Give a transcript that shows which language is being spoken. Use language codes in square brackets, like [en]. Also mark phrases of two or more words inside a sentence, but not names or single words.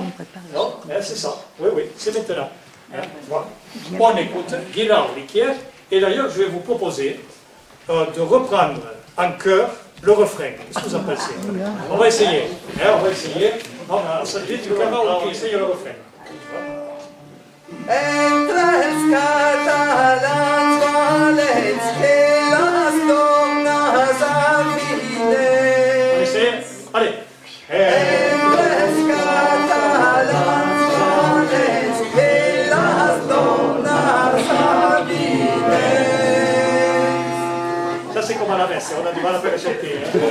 [fr] Non, c'est ça. Oui, oui, c'est maintenant. Hein, voilà. On écoute Guillaume Riquier, et d'ailleurs, je vais vous proposer de reprendre en chœur le refrain. Qu'est-ce que vous en pensez? On va essayer. Hein, on va essayer. Non, mais ça dit du camarade, on va essayer le refrain. [ca] Entre els catalans valents que les dones aviden. [fr] On essaie? Allez. [ca] Entre els catalans valents que les dones aviden. [fr] Ça c'est comme à la messe, on a du mal à faire chanter.